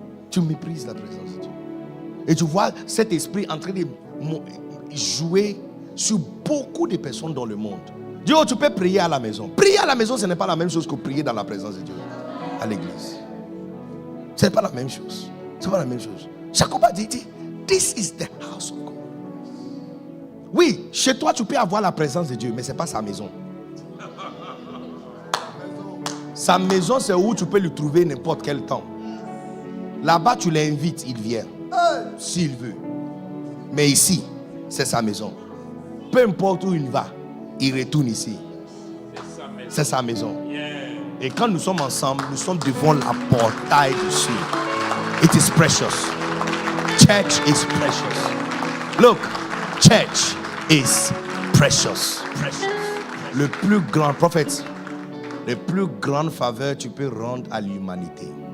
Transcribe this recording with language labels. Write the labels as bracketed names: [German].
[French] Tu méprises la présence de Dieu. Et tu vois cet esprit en train de jouer sur beaucoup de personnes dans le monde. Dieu, tu peux prier à la maison. Prier à la maison, ce n'est pas la même chose que prier dans la présence de Dieu. À l'église. Ce n'est pas la même chose. Ce n'est pas la même chose. Jacob a dit, [English] this is the house of God. [French] Oui, chez toi, tu peux avoir la présence de Dieu, mais ce n'est pas sa maison. Sa maison, c'est où tu peux le trouver n'importe quel temps. Là-bas, tu l'invites, il vient. S'il veut. Mais ici, c'est sa maison. Peu importe où il va, il retourne ici. C'est sa maison. Et quand nous sommes ensemble, nous sommes devant la portail du ciel. [English] It is precious. Church is precious. Look, church is precious. [French] Le plus grand prophète, le plus grande faveur que tu peux rendre à l'humanité.